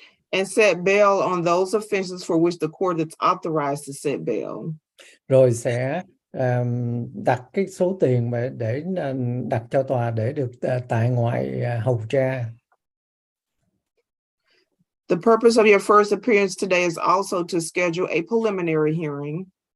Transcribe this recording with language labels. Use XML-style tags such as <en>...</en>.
<en>And set bail on those offenses for which the court is authorized to set bail.</en> <vi>Rồi sẽ đặt cái số tiền để đặt cho tòa để được tại ngoại hầu tra.</vi> <en>The purpose of your first appearance today is also to schedule a preliminary hearing.</en>